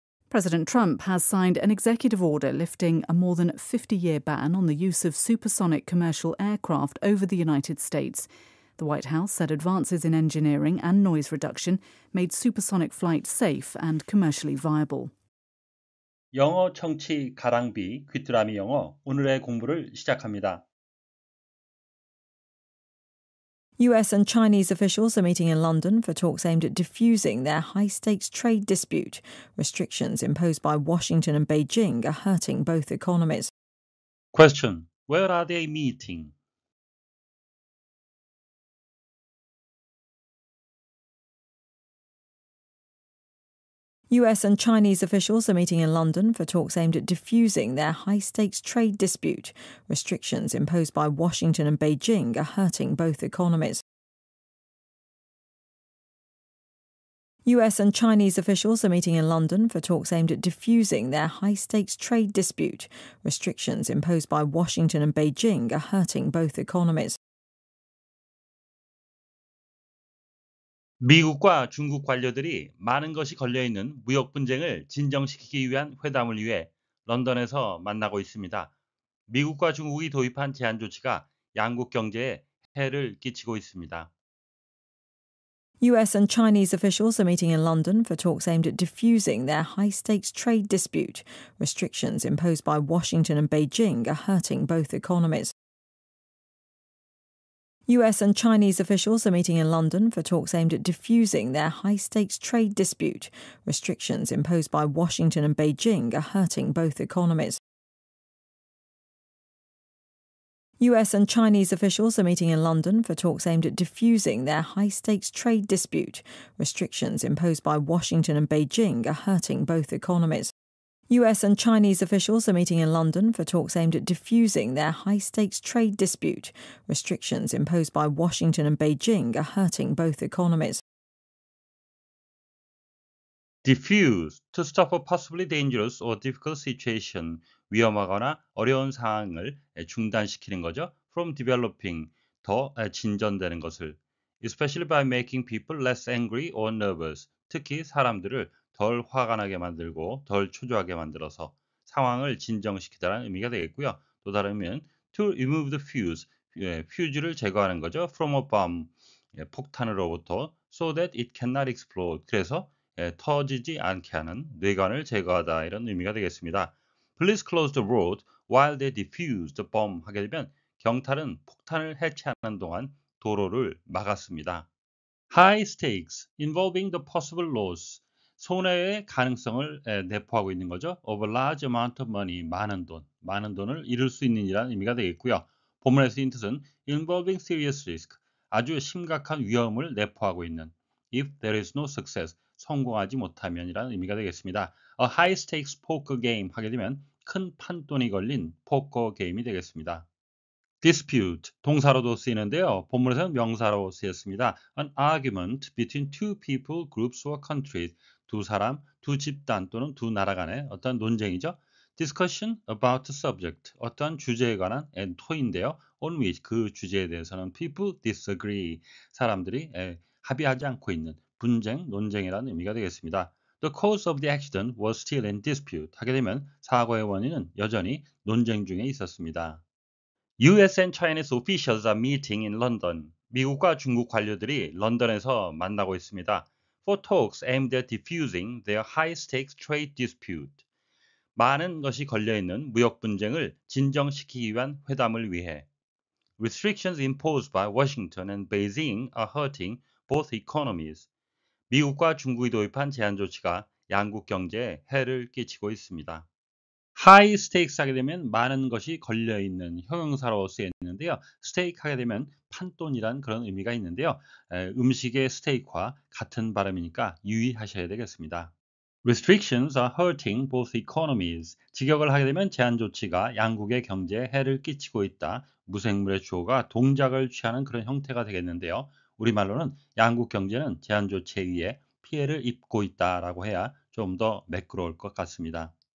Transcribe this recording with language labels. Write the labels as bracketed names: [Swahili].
[English] President Trump has signed an executive order lifting a more than 50-year ban on the use of supersonic commercial aircraft over the United States. The White House said advances in engineering and noise reduction made supersonic flight safe and commercially viable. [Korean] 영어 청취 가랑비 귀뚜라미 영어 오늘의 공부를 시작합니다. [English] US and Chinese officials are meeting in London for talks aimed at diffusing their high-stakes trade dispute. Restrictions imposed by Washington and Beijing are hurting both economies. Question: Where are they meeting? US and Chinese officials are meeting in London for talks aimed at diffusing their high-stakes trade dispute. Restrictions imposed by Washington and Beijing are hurting both economies. US and Chinese officials are meeting in London for talks aimed at diffusing their high-stakes trade dispute. Restrictions imposed by Washington and Beijing are hurting both economies. [Korean] 미국과 중국 관료들이 많은 것이 걸려있는 무역 분쟁을 진정시키기 위한 회담을 위해 런던에서 만나고 있습니다. 미국과 중국이 도입한 제한 조치가 양국 경제에 해를 끼치고 있습니다. [English] US and Chinese officials are meeting in London for talks aimed at diffusing their high-stakes trade dispute. Restrictions imposed by Washington and Beijing are hurting both economies. US and Chinese officials are meeting in London for talks aimed at diffusing their high-stakes trade dispute. Restrictions imposed by Washington and Beijing are hurting both economies. US and Chinese officials are meeting in London for talks aimed at diffusing their high-stakes trade dispute. Restrictions imposed by Washington and Beijing are hurting both economies. US and Chinese officials are meeting in London for talks aimed at diffusing their high-stakes trade dispute. Restrictions imposed by Washington and Beijing are hurting both economies. Diffuse, to stop a possibly dangerous or difficult situation, [Korean] 위험하거나 어려운 상황을 중단시키는 거죠. [English] From developing, [Korean] 더 진전되는 것을. [English] Especially by making people less angry or nervous, [Korean] 특히 사람들을 덜 화가 나게 만들고 덜 초조하게 만들어서 상황을 진정시키다라는 의미가 되겠고요. 또 다르면 [English] to remove the fuse, [Korean] 퓨즈를 제거하는 거죠. [English] From a bomb, [Korean] 폭탄으로부터 [English] so that it cannot explode, [Korean] 그래서 터지지 않게 하는 뇌관을 제거하다 이런 의미가 되겠습니다. [English] Police closed the road while they defused the bomb [Korean] 하게 되면 경찰은 폭탄을 해체하는 동안 도로를 막았습니다. [English] High stakes involving the possible loss, [Korean] 손해의 가능성을 내포하고 있는 거죠. [English] Of a large amount of money, [Korean] 많은 돈을 잃을 수 있는 이라는 의미가 되겠고요. 본문에서 쓰인 뜻은 [English] involving serious risk, [Korean] 아주 심각한 위험을 내포하고 있는. [English] If there is no success, [Korean] 성공하지 못하면이라는 의미가 되겠습니다. [English] A high stakes poker game [Korean] 하게 되면 큰 판돈이 걸린 포커 게임이 되겠습니다. dispute, 동사로도 쓰이는데요. 본문에서는 명사로 쓰였습니다. [English] An argument between two people, groups or countries. [Korean] 두 사람, 두 집단 또는 두 나라 간의 어떤 논쟁이죠. [English] discussion about the subject, [Korean] 어떤 주제에 관한 토인데요. [English] on which, [Korean] 그 주제에 대해서는 [English] people disagree, [Korean] 사람들이 합의하지 않고 있는 분쟁, 논쟁이라는 의미가 되겠습니다. [English] The cause of the accident was still in dispute. [Korean] 하게 되면 사고의 원인은 여전히 논쟁 중에 있었습니다. [English] US and Chinese officials are meeting in London. [Korean] 미국과 중국 관료들이 런던에서 만나고 있습니다. [English] For talks aimed at diffusing their high-stakes trade dispute. [Korean] 많은 것이 걸려있는 무역 분쟁을 진정시키기 위한 회담을 위해. [English] Restrictions imposed by Washington and Beijing are hurting both economies. [Korean] 미국과 중국이 도입한 제한 조치가 양국 경제에 해를 끼치고 있습니다. high stakes 하게 되면 많은 것이 걸려있는 형용사로 쓰였는데요. stake 하게 되면 판돈이란 그런 의미가 있는데요. 음식의 스테이크와 같은 발음이니까 유의하셔야 되겠습니다. [English] Restrictions are hurting both economies. [Korean] 직역을 하게 되면 제한 조치가 양국의 경제에 해를 끼치고 있다. 무생물의 주어가 동작을 취하는 그런 형태가 되겠는데요. 우리말로는 양국 경제는 제한 조치에 의해 피해를 입고 있다라고 해야 좀 더 매끄러울 것 같습니다.